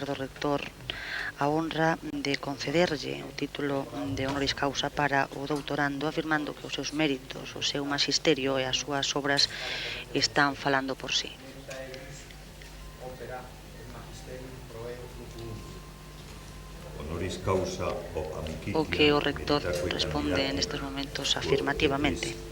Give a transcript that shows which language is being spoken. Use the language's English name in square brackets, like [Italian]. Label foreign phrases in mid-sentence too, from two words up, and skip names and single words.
[Galician] do rector a honra de concederlle o título de [Latin] honoris causa [Galician] para o doutorando, afirmando que os seus méritos, o seu magisterio e as súas obras están falando por sí. [Latin] Honoris causa ob amicitia. [Galician] O que o rector responde nestes momentos afirmativamente.